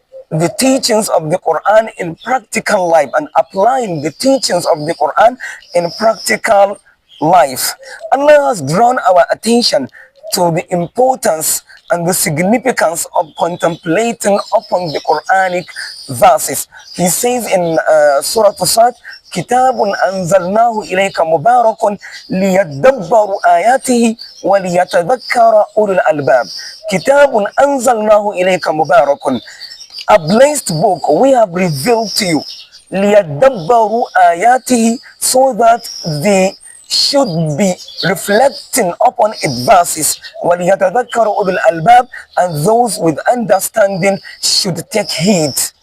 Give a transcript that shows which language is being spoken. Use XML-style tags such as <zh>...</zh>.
<en>the teachings of the Quran in practical life and applying the teachings of the Quran in practical life. Allah has drawn our attention to the importance and the significance of contemplating upon the Quranic verses. He says in Surah Sad,</en> <ar>كتاب أنزلناه إليك مبارك ليدبروا آياته وليتذكر أولو الألباب. كتاب أنزلناه إليك مبارك.</ar> <en>A blessed book we have revealed to you.</en> <ar>ليدبروا آياته,</ar> <en>so that they should be reflecting upon its verses.</en> <ar>وَلِيَتَذَكَّرُ أُولُو الْأَلْبَابِ,</ar> <en>and those with understanding should take heed.</en>